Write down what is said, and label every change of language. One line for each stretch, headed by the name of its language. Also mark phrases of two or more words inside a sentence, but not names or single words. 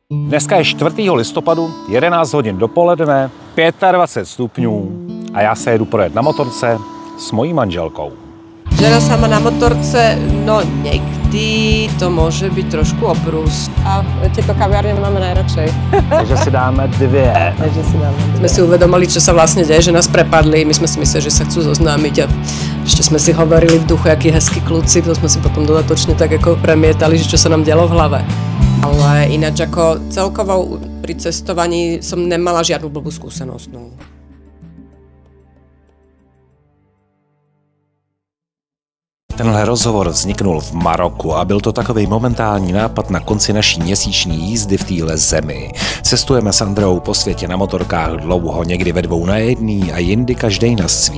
Czech: Dneska je 4. listopadu, 11 hodin dopoledne, 25 stupňů a já se jedu projet na motorce s mojí manželkou. Žena sama na motorce, no někdy to může být trošku oprus.
Slovak: A tieto kaviárne máme najradšej.
Czech: Takže si dáme dvě.
Slovak: Jsme si uvedomili, čo sa vlastne deje, že nás prepadli. My sme si mysleli, že sa chcú zoznámiť a ešte sme si hovorili v duchu, akí hezkí kluci. To sme si potom dodatočne tak ako premietali, že čo sa nám dialo v hlave. Ale ináč ako celkovo pri cestovaní som nemala žiadnu blbú skúsenosť. No.
Czech: Tenhle rozhovor vzniknul v Maroku a byl to takový momentální nápad na konci naší měsíční jízdy v téhle zemi. Cestujeme s Andreou po světě na motorkách dlouho, někdy ve dvou na jedný a jindy každej na svý.